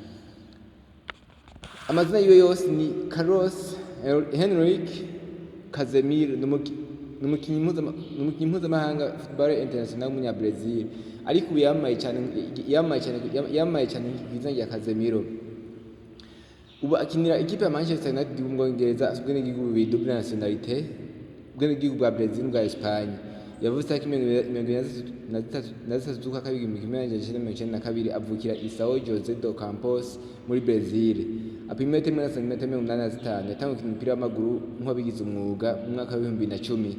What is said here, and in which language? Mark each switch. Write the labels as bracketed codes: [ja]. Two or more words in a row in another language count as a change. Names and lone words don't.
[rn] Amazina yiwe yose ni Carlos Henrique Casemiro n'umukinnyi mpuzamahanga [en] football international [rn] w'umunyabrazil ariko ubu yamaye cyane izina rya Casemiro. Ubu akinira ikipe ya Manchester United mu Bwongereza azwi n'igihugu bibiri [fr] double nationalité [rn] bw'igihugu bwa Brazil bwa Espagne. Yavutse ku 23 z'ukwa kabiri mu 1992 avukira São José dos Campos muri Brazil. Apima 1.85 yatanguye umupira w'amaguru nk'abigize umwuga mu mwaka wa 2010.